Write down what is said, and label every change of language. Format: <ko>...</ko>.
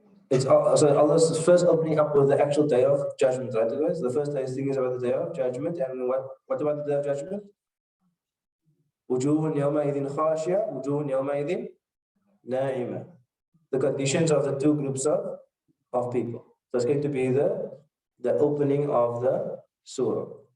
<en>It's so Allah's first opening up with the actual day of judgment, right, guys? The first thing is about the day of judgment, and what about the day of judgment?</en> <ar>وجوه يومئذ خاشعة وجوه يومئذ ناعمة.</ar> <en>The conditions of the two groups of people. So it's going to be the opening of the surah.</en>